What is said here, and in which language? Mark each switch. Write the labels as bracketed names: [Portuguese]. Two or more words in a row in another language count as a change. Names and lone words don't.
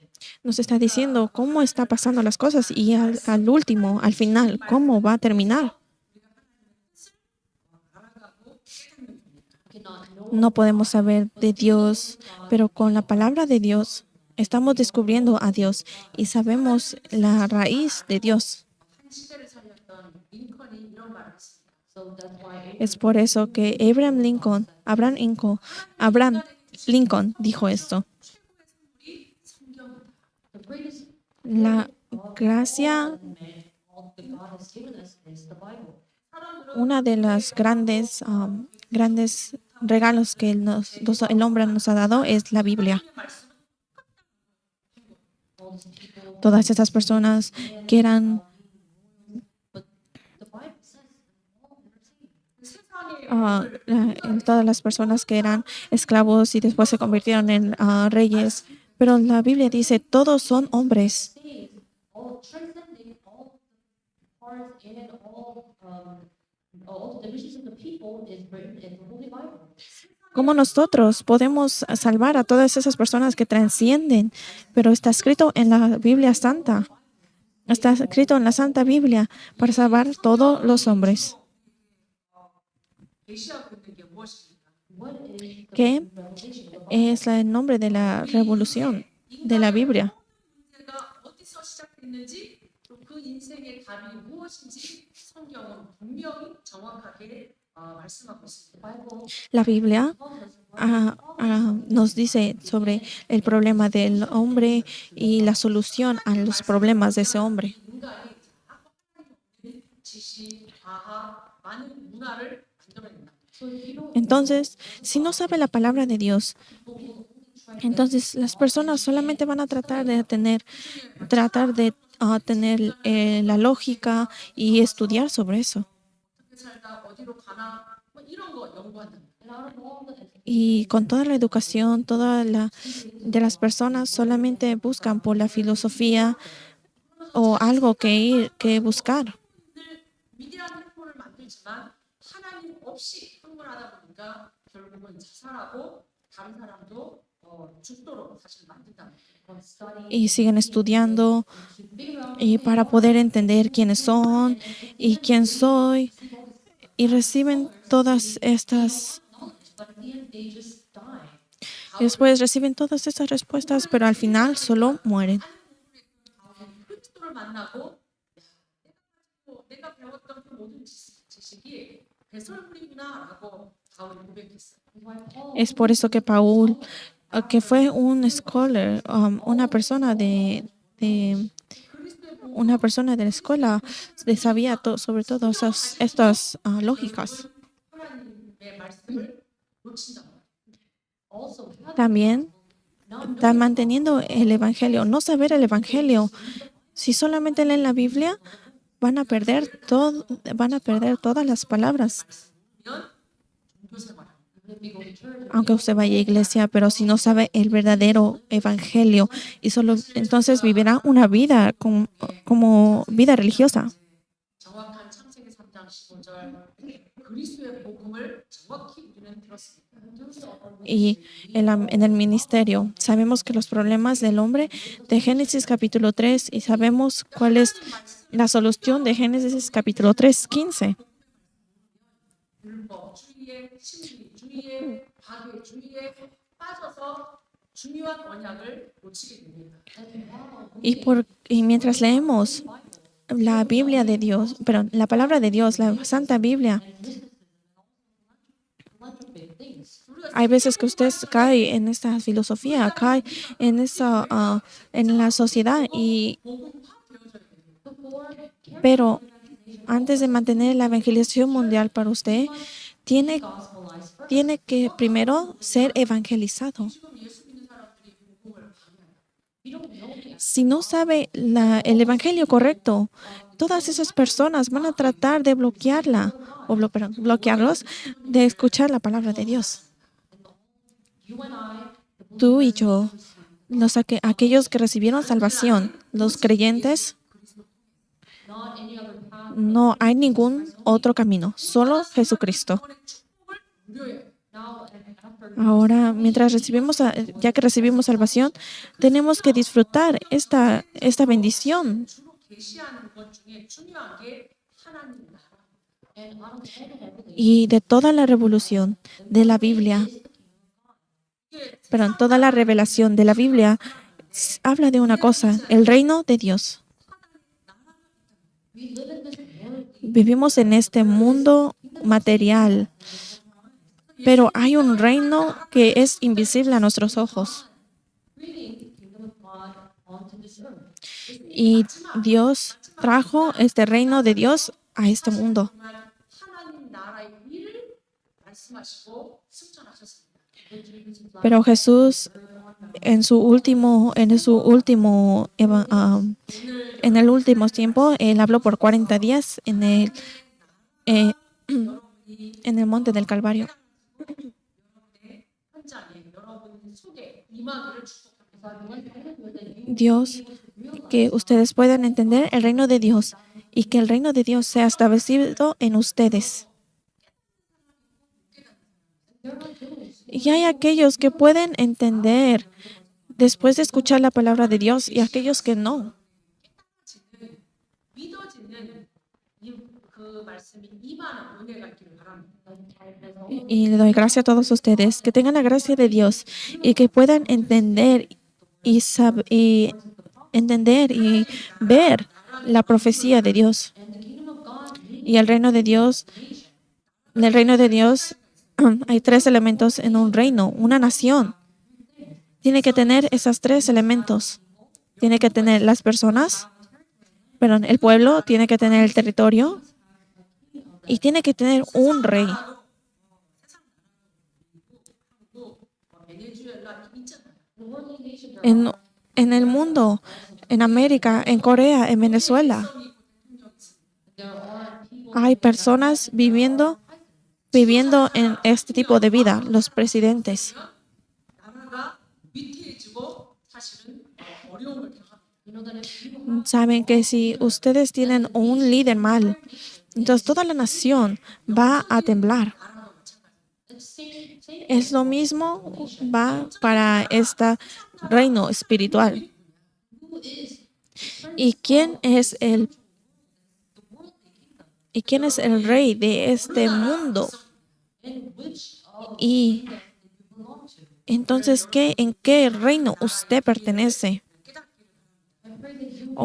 [Spanish] nos está diciendo cómo está pasando las cosas y al último, al final, cómo va a terminar. [English] Cannot know [Spanish] No podemos saber de Dios, pero con la palabra de Dios estamos descubriendo a Dios y sabemos la raíz de Dios. [Korean] 한 시대를 살렸던 링컨이 이런 말을 했습니다. [English] so that's why [Spanish] Es por eso que Abraham Lincoln dicho esto. [Korean] 우리 성경입니다. [English] the greatest [Spanish] La gracia, [English] all that God has given us is the Bible. [Spanish] una de las grandes regalos que el hombre nos ha dado es la Biblia. [English] All these people, [Spanish] Todas estas personas que eran [English] but the Bible says that all are saved. [Korean] 세상에 [Spanish] todas las personas que eran esclavos y después se convirtieron en reyes. Pero la Biblia dice, todos son hombres. [English] Saved, all transcending all the parts and all the divisions of the people is written in the Holy Bible. [Spanish] Como nosotros podemos salvar a todas esas personas que trascienden, pero está escrito en la Biblia Santa. Está escrito en la Santa Biblia para salvar todos los hombres. [Korean] 계시하고 있는 게 무엇입니까? [English] What is the [Spanish] ¿Qué [English] revelation of the Bible? [Spanish] es el nombre de la revolución de la Biblia? [Korean] 문제가 어디서 시작됐는지 또 그 인생의 답이 무엇인지 성경은 분명히 정확하게 말씀하고 있습니다. [English] The Bible [Spanish] La Biblia [English] tells us [Spanish] nos dice sobre el problema del hombre y la solución a los problemas de ese hombre. [Korean] 인간이 하나님의 지식, 과학, 많은 문화를 만들어낸다. [English] so if you don't [Spanish] Entonces, si no sabe la palabra de Dios, entonces las personas solamente van a tratar de tener la lógica y estudiar sobre eso. [Korean] 어떻게 살다 어디로 가나 뭐 이런 거 연구한다. [English] and out of all the [Spanish] Y con toda la educación, de las personas solamente buscan por la filosofía o algo que buscar. [Korean] 위대한 행보를 만들지만 하나님 없이 행동하다 보니까 결국은 자살하고 다른 사람도 죽도록 사실 만든다. [English] study [Spanish] Y siguen estudiando [English] to figure out [Spanish] y para poder entender quiénes son y quién soy. Y reciben todas estas, [English] knowledge, but in the end they just die. [Spanish] y después reciben todas estas respuestas, pero al final solo mueren. [Korean] 그리스도를 만나고 내가 배웠던 그 모든 지식이 배설물이구나라고 바울이 고백했어요. [English] Why Paul [Spanish] Es por eso que Paul, que fue un scholar, una persona de la escuela, sabía sobre todas estas lógicas. [Korean] 하나님 말씀을 놓친다. [English] Also, having [Spanish] También [English] not [Spanish] está manteniendo el Evangelio, no saber el Evangelio. Si solamente leen la Biblia, van a perder todas las palabras. [Korean] 그러면 종교 생활. [English] if we go to church, [Spanish] Aunque usted vaya a iglesia, pero si no sabe el verdadero Evangelio, y solo entonces vivirá una vida como vida religiosa. [Korean] 정확한 창세기 3장 15절 그리스도의 복음을 정확히 우리는 들었습니다. [Spanish] Y en el ministerio, sabemos que los problemas del hombre de Génesis capítulo 3 y sabemos cuál es la solución de Génesis capítulo 3, 15. [Korean] 율법, 주의의 신비, 주의의 파괴, 주의에 빠져서 중요한 언약을 놓치게 됩니다. [Spanish] Y mientras leemos la Biblia de Dios, pero la palabra de Dios, la Santa Biblia, [English] philanthropic things. [Spanish] hay veces que usted cae en esta filosofía, cae en en la sociedad, pero antes de mantener la evangelización mundial para usted, tiene [English] Gospelized first. [Spanish] tiene que primero ser evangelizado. [Korean] 지금 예수 믿는 사람들이 복음을 방해해요. [English] We don't know the [Spanish] Si no sabe el evangelio correcto, todas esas personas van a tratar de bloquearla perdón, bloquearlos de escuchar la palabra de Dios. [English] you and I, the [Spanish] Tú y yo, aquellos que recibieron salvación, los creyentes, [English] not any other path. [Spanish] no hay ningún otro camino, solo Jesucristo. [Korean] 이번에 축복을 누려야 해요. [English] Now and after [Spanish] Ahora, ya que recibimos salvación, tenemos que disfrutar esta bendición. [Korean] 주로 계시하는 것 중에 중요한 게 하나님 나라. [English] and out of all the revelation, [Spanish] Y de toda la revolución de la Biblia, perdón, toda la revelación de la Biblia habla de una cosa, el reino de Dios. [English] we live in this world. [Spanish] Vivimos en este mundo material, pero hay un reino que es invisible a nuestros ojos. [English] Bringing the kingdom of God onto this earth. [Spanish] Y Dios trajo este reino de Dios a este mundo. [Korean] 정말 하나님 나라의 일을 말씀하시고 승천하셨습니다. [Spanish] Pero Jesús en el último tiempo, él habló por 40 días en el monte del Calvario. [Korean] 현장에 여러분 속에 임하기를 축복합니다. [Spanish] Dios, que ustedes puedan entender el reino de Dios y que el reino de Dios sea establecido en ustedes. Y hay aquellos que pueden entender después de escuchar la palabra de Dios y aquellos que no. [Korean] 믿어지는 그 말씀이 임하는 은혜가 있기를 바랍니다. [Spanish] Y le doy gracias a todos ustedes, que tengan la gracia de Dios y que puedan entender y ver la profecía de Dios. Y el reino de Dios, en el reino de Dios hay 3 elementos en un reino, una nación. Tiene que tener esos 3 elementos. Tiene que tener las personas, el pueblo, tiene que tener el territorio y tiene que tener un rey. [Korean] 베네수엘라 있잖아요. [Spanish] En el mundo, en América, en Corea, en Venezuela, hay personas viviendo en este tipo de vida, los presidentes. [Korean] 나라가 위태해지고 사실은 어려움을 당합니다. [English] You know that if people [Spanish] Saben que si ustedes tienen un líder mal, entonces toda la nación va a temblar. [English] same [Spanish] Es lo mismo va para este reino espiritual. [English] who is [Spanish] ¿Y quién es el rey de este mundo? [English] in which [Spanish] Y [English] you belong to. [Spanish] entonces, ¿en qué reino usted pertenece? [English] I pray that you